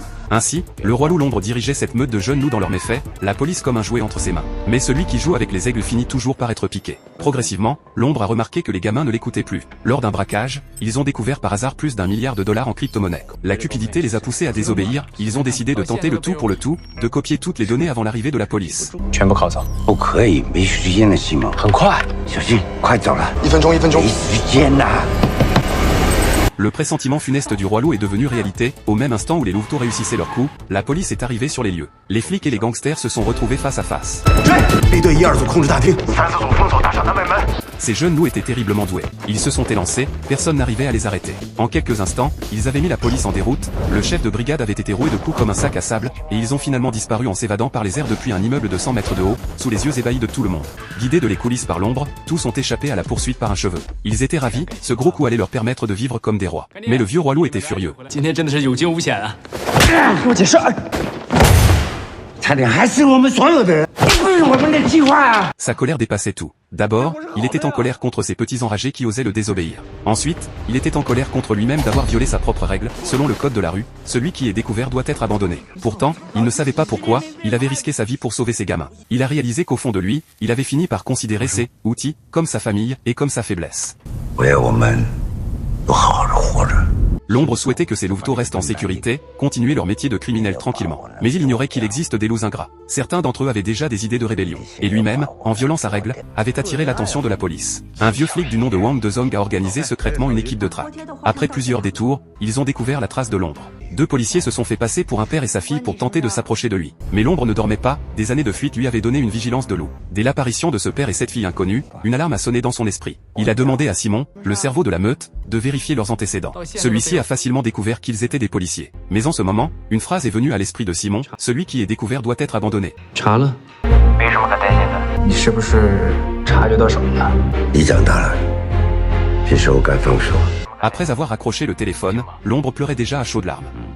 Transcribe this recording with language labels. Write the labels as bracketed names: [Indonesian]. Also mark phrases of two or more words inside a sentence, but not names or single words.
[French] Ainsi, le roi loup l'ombre dirigeait cette meute de jeunes loups dans leurs méfaits, la police comme un jouet entre ses mains. Mais celui qui joue avec les aigles finit toujours par être piqué. Progressivement, l'ombre a remarqué que les gamins ne l'écoutaient plus. Lors d'un braquage, ils ont découvert par hasard plus d'1 milliard de dollars en crypto-monnaie. La cupidité les a poussés à désobéir, ils ont décidé de tenter le tout pour le tout, de copier toutes les données avant l'arrivée de la police. [Chinese] 全部考察。不可以，没时间了，西蒙。很快，小心，快走了。 1分钟，1分钟。没时间呐。 [French] Le pressentiment funeste du roi loup est devenu réalité, au même instant où les louveteaux réussissaient leur coup, la police est arrivée sur les lieux. Les flics et les gangsters se sont retrouvés face à face. [Chinese] 背对1、2组控制大厅 3、4组封锁大厦南北门。 [French] Ces jeunes loups étaient terriblement doués. Ils se sont élancés, personne n'arrivait à les arrêter. En quelques instants, ils avaient mis la police en déroute, le chef de brigade avait été roué de coups comme un sac à sable, et ils ont finalement disparu en s'évadant par les airs depuis un immeuble de 100 mètres de haut, sous les yeux ébahis de tout le monde. Guidés de les coulisses par l'ombre, tous ont échappé à la poursuite par un cheveu. Ils étaient ravis, ce gros coup allait leur permettre de vivre comme des rois. Mais le vieux roi loup était furieux. [Chinese] 今天真的是有惊无险啊！给我解释。差点害死我们所有的人，这不是我们的计划啊！ [French] Sa colère dépassait tout. D'abord, il était en colère contre ces petits enragés qui osaient le désobéir. Ensuite, il était en colère contre lui-même d'avoir violé sa propre règle, selon le code de la rue, celui qui est découvert doit être abandonné. Pourtant, il ne savait pas pourquoi, il avait risqué sa vie pour sauver ses gamins. Il a réalisé qu'au fond de lui, il avait fini par considérer ses outils comme sa famille et comme sa faiblesse. [Chinese] 我要我们都好好的活着。 [French] L'ombre souhaitait que ces louveteaux restent en sécurité, continuer leur métier de criminel tranquillement. Mais il ignorait qu'il existe des loups ingrats. Certains d'entre eux avaient déjà des idées de rébellion. Et lui-même, en violant sa règle, avait attiré l'attention de la police. Un vieux flic du nom de Wang Dezong a organisé secrètement une équipe de traque. Après plusieurs détours, ils ont découvert la trace de l'ombre. 2 policiers se sont fait passer pour un père et sa fille pour tenter de s'approcher de lui. Mais l'ombre ne dormait pas, des années de fuite lui avaient donné une vigilance de loup. Dès l'apparition de ce père et cette fille inconnus, une alarme a sonné dans son esprit. Il a demandé à Simon, le cerveau de la meute, de vérifier leurs antécédents. Celui-ci a facilement découvert qu'ils étaient des policiers. Mais en ce moment, une phrase est venue à l'esprit de Simon, celui qui est découvert doit être abandonné. [Chinese] 查了，没什么可担心的。你是不是察觉到什么了？你长大了，是时候该放手。 [French] Après avoir accroché le téléphone, l'ombre pleurait déjà à chaudes larmes.